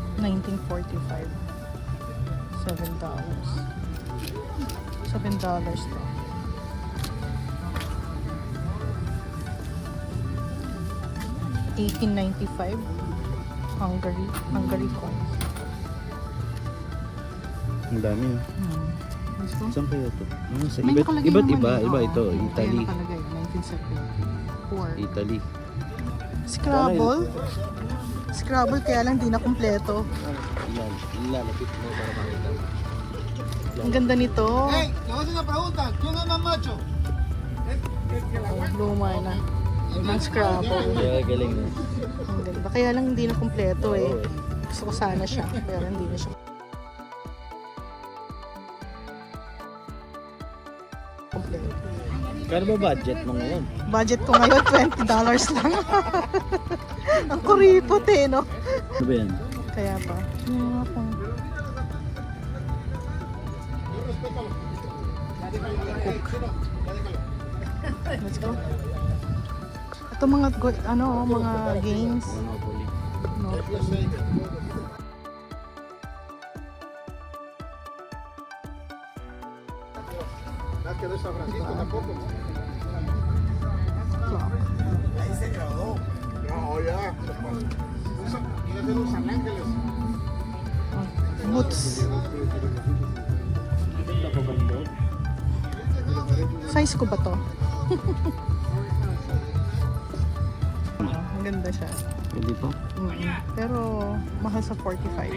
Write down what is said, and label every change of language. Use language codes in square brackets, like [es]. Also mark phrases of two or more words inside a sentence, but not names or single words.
[en] 1945. $7. [tl] $7 to. $18.95. [en] Hungary coins. [tl] Ang dami. [en] This one? [tl] Saan kaya ito? Sa May iba't nakalagay iba, naman eh. iba Oo. ito, Kaya Italy. nakalagay, 1974. Italy. Scrabble. Scrabble kaya lang di na kumpleto. Ilalapit mo para makita. Ang ganda nito. [es] Hey, te voy a hacer una pregunta. ¿Quién es más macho? [tl] Oh, luma na. Ang Scrabble. Kaya galing na. Ang ganda. Kaya lang hindi na kumpleto eh. Oo, Gusto ko sana siya. Pero hindi na siya kumpleto. Kano ba budget mo ngayon? Budget ko ngayon, $20 lang. Ang kuripot eh, no? Ano ba yan? Kaya pa. [en] Let's go. [tl] Ito mga mga games. Monopoly. [es] No. de San Francisco tampoco. Clock. Ahí se graduó. No, ya. Tiene de Los Ángeles. [tl] Boots. Size ko ba to? Ang ganda siya. Pwede pa? Pero mahal sa 45.